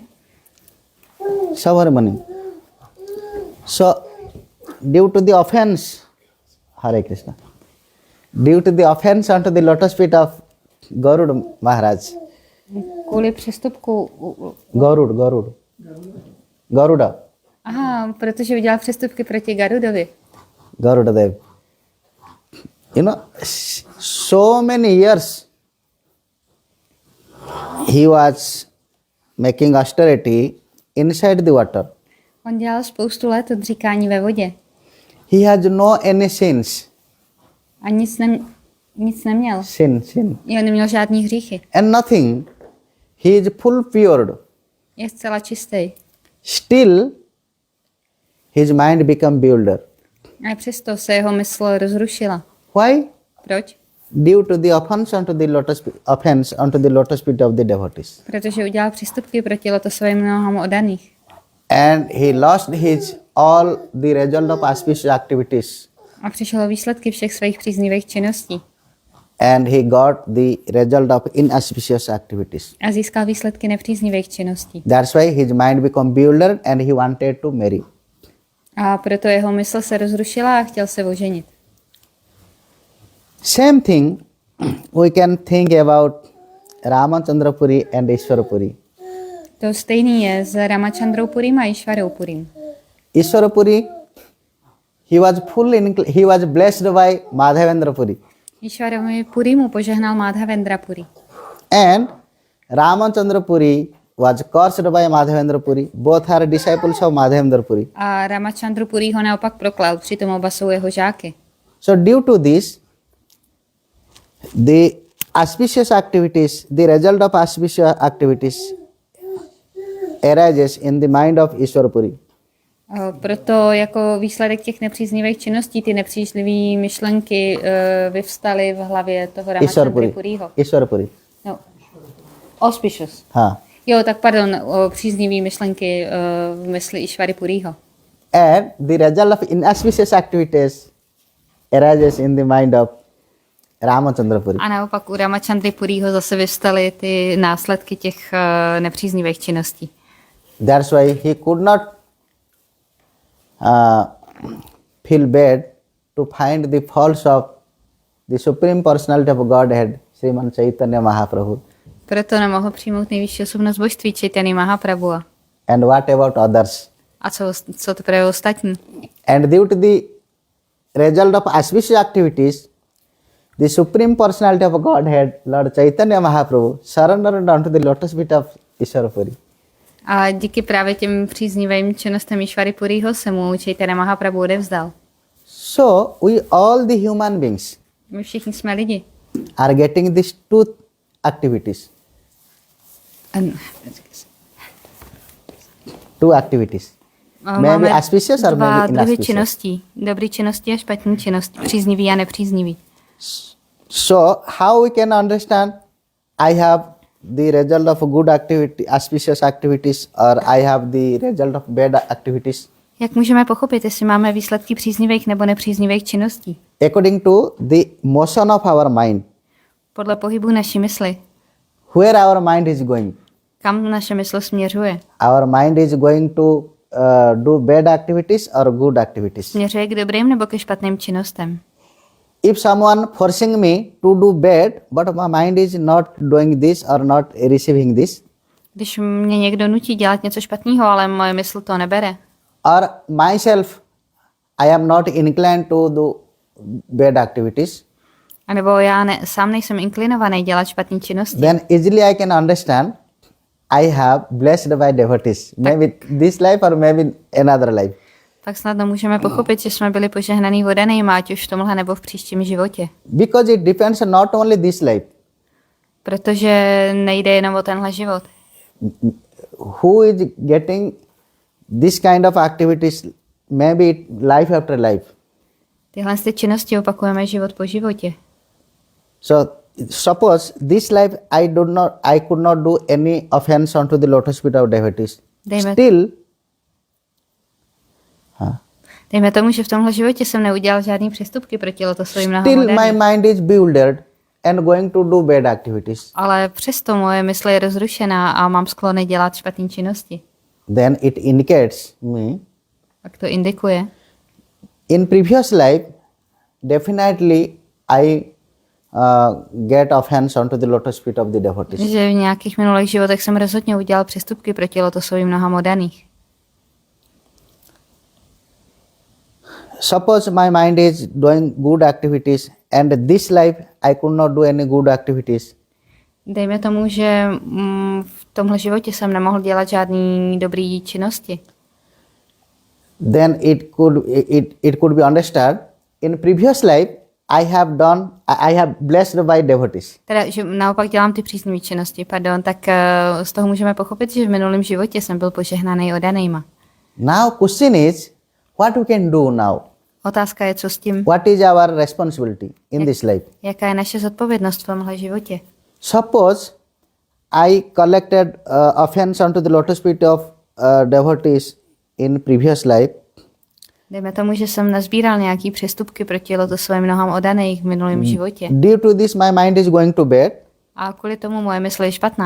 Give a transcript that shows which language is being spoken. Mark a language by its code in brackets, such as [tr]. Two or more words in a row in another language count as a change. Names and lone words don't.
[en] Saubhari Muni. So, due to the offense, Hare Krishna, due to the offense unto the lotus feet of Garuda Maharaj, [cs] Kvůli přestupku, Garuda, aha, protože udělal přestupky proti Garudovi. Garuda Dev. [en] You know, so many years he was making austerity inside the water. [cs] On dělal spoustu let odříkání ve vodě [en] He has no any sins. [cs] a nic neměl. [en] Sin. [cs] Jo, neměl žádný hříchy. [en] And nothing. He is full pured. [cs] Je zcela čistý. [en] Still, his mind become bewildered. [cs] A přesto se jeho mysl rozrušila. [en] Why? [cs] Proč? [en] Due to the offense unto the lotus feet of the devotees. [cs] Protože udělal přestupky proti lotosovým nohám oddaných. [en] And he lost all the result of auspicious activities. [cs] A přišel o výsledky všech svých příznivých činností. [en] And he got the result of inauspicious activities. [cs] A získal výsledky nepříznivých činností. [en] That's why his mind became bewildered and he wanted to marry. [cs] A proto jeho mysl se rozrušila a chtěl se oženit. [en] Same thing we can think about Ramachandrapuri and Ishwarapuri. [cs] To stejný je s Ramachandrou Purim a Ishvarou Purim. [en] Ishwarapuri, he was blessed by Madhavendrapuri. [cs] Ishvarovi Purimu požehnal Madhavendra Puri. [en] And Ramachandrapuri was cursed by Madhavendrapuri. Both are disciples of Madhavendrapuri. [cs] A Ramachandru Puri ho naopak proklal, přitom oba jsou jeho žáky. [en] So due to this, the auspicious activities, the result of auspicious activities arises in the mind of Ishwarapuri. [cs] Proto jako výsledek těch nepříznivých činností ty nepříznivé myšlenky vyvstaly v hlavě toho Ramachandry Puriho. [en] Ishwarapuri. No. Auspicious. Ha. [cs] Jo, tak pardon, příznivé myšlenky v mysli Ishvary Puriho. [en] And the result of inauspicious activities arises in the mind of Ramachandrapuri. [cs] A naopak u Ramachandry Puriho zase vyvstaly ty následky těch nepříznivých činností. [en] That's why he could not feel bad to find the faults of the Supreme Personality of Godhead, Šraman Chaitanya Mahaprabhu. [cs] Proto nemohl přijmout nejvyšší osobnost božství Chaitanya Mahaprabhu. [en] And what about others? [cs] A co to pro ostatní? [en] And due to the result of auspicious activities, the Supreme Personality of Godhead, Lord Chaitanya Mahaprabhu, surrendered unto the lotus feet of Ishwarapuri. [cs] A díky právě těm příznivým činnostem Ishvary Puriho se mu Chaitanya Mahaprabhu odevzdal. [en] So, we all the human beings [cs] My všichni jsme lidi. [en] are getting these two activities. Two activities. Maybe auspicious or [cs] dva [en] maybe [cs] druhy [en] inauspicious. [cs] činností. Dobrý činnosti a špatný činnosti. Příznivý a nepříznivý. [en] So, how we can understand I have the result of good activity, auspicious activities, or I have the result of bad activities? [cs] Jak můžeme pochopit, jestli máme výsledky příznivých nebo nepříznivých činností? [en] According to the motion of our mind, [cs] Podle pohybu naší mysli. [en] where our mind is going. [cs] Kam naše mysl směřuje? [en] Our mind is going to do bad activities or good activities. [cs] Směřuje k dobrým nebo ke špatným činnostem? [en] If someone forcing me to do bad, but my mind is not doing this or not receiving this, [cs] Když mě někdo nutí dělat něco špatného, ale moje mysl to nebere. [en] or myself, I am not inclined to do bad activities, [cs] A nebo já sám nejsem inklinovaný dělat špatné činnosti. [en] then easily I can understand I have blessed by devotees. Maybe this life or maybe another life. [cs] Tak snadno můžeme pochopit, že jsme byli požehnaný vodaným, ať už v tomhle nebo v příštím životě. [en] Because it depends not only this life. [cs] Protože nejde jenom o tenhle život. [en] Who is getting this kind of activities, maybe life after life. [cs] Tyhle ty činnosti opakujeme život po životě. [en] So suppose this life I could not do any offense onto the lotus feet of devotees. [cs] Dejme tomu, že v tomhle životě jsem neudělal žádný přestupky proti lotosovým nohám [en] Still my [cs] vodaným. [en] mind is bewildered and going to do bad activities. [cs] Ale přesto moje mysl je rozrušená a mám sklony dělat špatné činnosti. [en] Then it indicates me [cs] Tak to indikuje, [en] in previous life definitely I get offense onto the lotus feet of the devotees. [cs] že v nějakých minulých životech jsem rozhodně udělal přestupky proti lotosovým nohám vodaných. [en] Suppose my mind is doing good activities and this life I could not do any good activities. [cs] Dejme tomu, že v tomhle životě jsem nemohl dělat žádný dobrý činnosti. [en] Then it could be understood in previous life I have blessed by devotees. [cs] Teda, že naopak dělám ty příznivé činnosti, tak z toho můžeme pochopit, že v minulém životě jsem byl požehnaný odanejma. [en] Now question is what we can do now. [cs] Otázka je, co s tím? [en] What is our responsibility in this life? [cs] Jaká je naše zodpovědnost v tomhle životě? [en] Suppose I collected offense onto the lotus feet of devotees in previous life. [cs] Dejme tomu, že jsem nazbíral nějaký přestupky proti lotosovým nohám odaných v minulém životě. [en] Due to this my mind is going to bad. [cs] A kvůli tomu moje mysl je špatná.